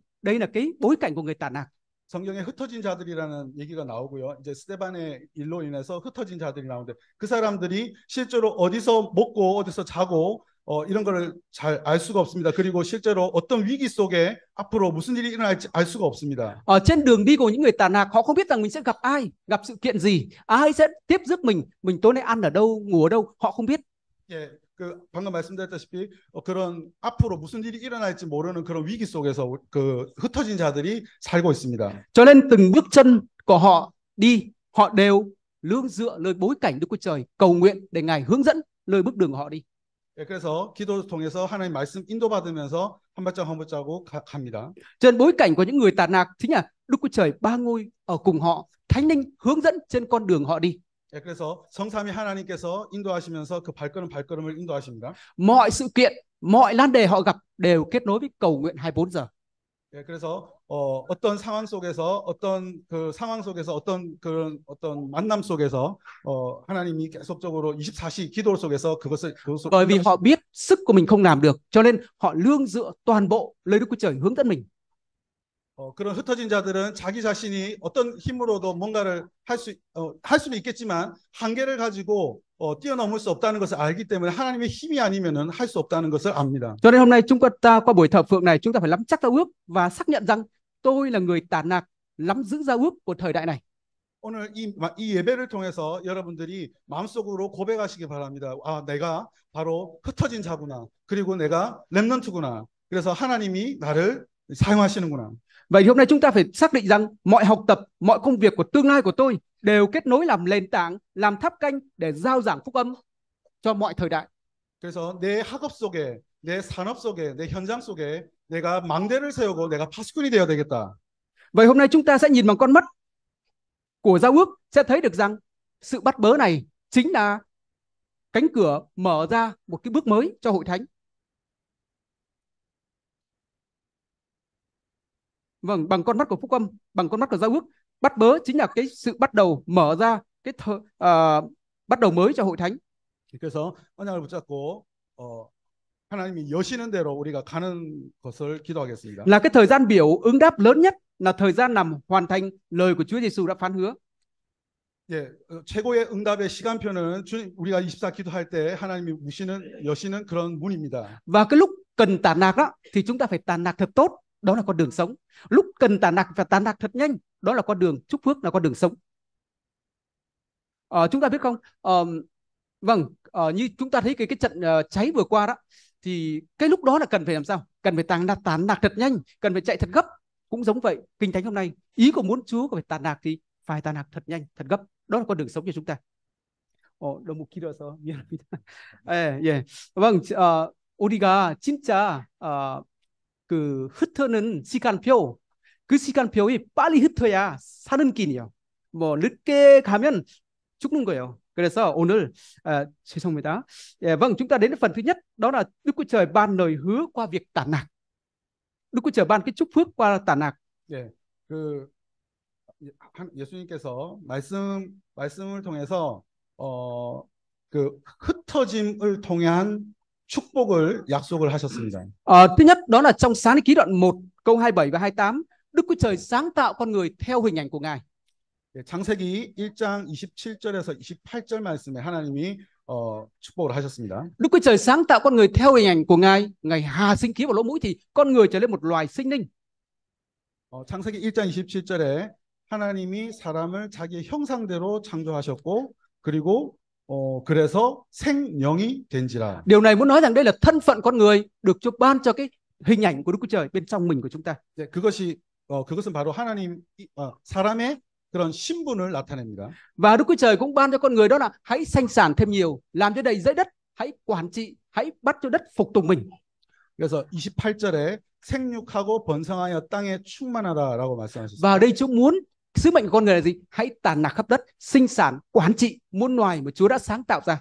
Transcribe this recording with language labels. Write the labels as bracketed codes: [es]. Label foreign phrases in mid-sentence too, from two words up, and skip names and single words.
[vi] Đây là cái bối cảnh của người tản lạc. [ko] 성경에 흩어진 자들이라는 얘기가 나오고요. 이제 스데반의 일로 인해서 흩어진 자들이 나오는데 그 사람들이 실제로 어디서 먹고 어디서 자고 이런 거를 잘 알 수가 없습니다. 그리고 실제로 어떤 위기 속에 앞으로 무슨 일이 일어날지 알 수가 없습니다. [vi] Ở trên đường đi của những người tản lạc, họ không biết rằng mình sẽ gặp ai, gặp sự kiện gì, ai sẽ tiếp rước mình tối nay ăn ở đâu, ngủ ở đâu, họ không biết. [ko] 예, 방금 말씀드렸다시피 그런 앞으로 무슨 일이 일어날지 모르는 그런 위기 속에서 그 흩어진 자들이 살고 있습니다. [vi] Cho nên từng bước chân của họ đi, họ đều nương dựa nơi bối cảnh Đức Chúa Trời, cầu nguyện để Ngài hướng dẫn nơi bước đường của họ đi. [ko] 예, 그래서 기도를 통해서 하나님 말씀 인도받으면서 한 발짝 한 발자국 갑니다. [vi] Trên bối cảnh của những người tản lạc chính là Đức Chúa Trời ba ngôi ở cùng họ, Thánh Linh hướng dẫn trên con đường họ đi. [ko] 예, 그래서 성삼위 하나님께서 인도하시면서 그 발걸음을 인도하십니다. [vi] Mọi sự kiện, mọi nan đề họ gặp đều kết nối với cầu nguyện 24 giờ. [ko] 예, 그래서 어떤 상황 속에서 어떤 만남 속에서 하나님이 계속적으로 24시 기도 속에서 그것을 [vi] Bởi vì họ biết sức của mình không làm được, cho nên họ nương dựa toàn bộ lời Đức Chúa Trời hướng dẫn mình. [ko] 그런 흩어진 자들은 자기 자신이 어떤 힘으로도 뭔가를 할 수는 있겠지만 한계를 가지고 뛰어넘을 수 없다는 것을 알기 때문에 하나님의 힘이 아니면은 할 수 없다는 것을 압니다. [vi] Cho nên hôm nay chúng ta qua buổi thờ phượng này, chúng ta phải nắm chắc giao ước và xác nhận rằng tôi là người tản lạc, nắm giữ giao ước của thời đại này. [ko] 오늘 이 예배를 통해서 여러분들이 마음속으로 고백하시기 바랍니다. 아, 내가 바로 흩어진 자구나. 그리고 내가 렘넌트구나. 그래서 하나님이 나를 사용하시는구나. [vi] Vậy thì hôm nay chúng ta phải xác định rằng mọi học tập, mọi công việc của tương lai của tôi đều kết nối làm nền tảng, làm tháp canh để rao giảng phúc âm cho mọi thời đại. [ko] 그래서 내 학업 속에, 내 산업 속에, 내 현장 속에 내가 망대를 세우고 내가 파수꾼이 되어야 되겠다. [vi] Vậy hôm nay chúng ta sẽ nhìn bằng con mắt của giao ước, sẽ thấy được rằng sự bắt bớ này chính là cánh cửa mở ra một cái bước mới cho hội thánh. Vâng, bằng con mắt của phúc âm, bằng con mắt của giao ước, bắt bớ chính là cái sự bắt đầu mở ra cái bắt đầu mới cho hội thánh. [ko] 그래서 언약을 붙잡고 하나님이 여시는 대로 우리가 가는 것을 기도하겠습니다. [vi] Là cái thời gian biểu ứng đáp lớn nhất là thời gian làm hoàn thành lời của Chúa Giêsu đã phán hứa. [ko] 예, 최고의 응답의 시간표는 우리가 24 기도할 때 하나님이 여시는 그런 문입니다. [vi] Và cái lúc cần tản lạc đó thì chúng ta phải tản lạc thật tốt, đó là con đường sống. Lúc cần tản lạc phải tản lạc thật nhanh, đó là con đường chúc phước, là con đường sống. Chúng ta biết không? Vâng, như chúng ta thấy cái trận cháy vừa qua đó, thì cái lúc đó là cần phải làm sao? Cần phải tản lạc thật nhanh, cần phải chạy thật gấp. Cũng giống vậy, Kinh Thánh hôm nay, ý của muốn Chúa phải tản lạc thì phải tản lạc thật nhanh, thật gấp. Đó là con đường sống cho chúng ta. [ko] 너무 길어서 미안합니다. 예. vâng, 우리가 진짜 그 흩어는 시간표, 그 시간표이 빨리 흩어야 사는 길이요. 뭐 늦게 가면 죽는 거예요. 그래서 오늘 죄송합니다. [vi] Vâng, chúng ta đến với phần thứ nhất, đó là Đức Chúa Trời ban lời hứa qua việc tản lạc. Đức Chúa Trời ban cái chúc phước qua tản nạc. [ko] 예, 그 예수님께서 말씀을 통해서 그 흩어짐을 통한 축복을 약속을 하셨습니다. [vi] Thứ nhất đó là trong Sáng Thế Ký đoạn 1 câu 27 và 28, Đức Chúa Trời sáng tạo con người theo hình ảnh của Ngài. [ko] 창세기 1장 27절에서 28절 말씀에 하나님이 축복을 하셨습니다. [vi] Đức Chúa Trời sáng tạo con người theo hình ảnh của Ngài, Ngài hà sinh khí vào lỗ mũi thì con người trở lên một loài sinh linh. [ko] 창세기 1장 27절에 하나님이 사람을 자기의 형상대로 창조하셨고 그리고 그래서 생명이 된지라. [vi] Điều này muốn nói rằng đây là thân phận con người được Chúa ban cho cái hình ảnh của Đức Chúa Trời bên trong mình của chúng ta. [ko] 네, 그것은 바로 하나님 사람의 그런 신분을 나타냅니다. [vi] Và Đức Chúa Trời cũng ban cho con người đó là hãy sanh sản thêm nhiều, làm cho đầy dẫy đất, hãy quản trị, hãy bắt cho đất phục tùng mình. [ko] 그래서 28절에 생육하고 번성하여 땅에 충만하라라고 말씀하셨습니다. [vi] Và đây Chúa muốn sứ mệnh của con người là gì? Hãy tản nạc khắp đất, sinh sản, quản trị muôn loài mà Chúa đã sáng tạo ra.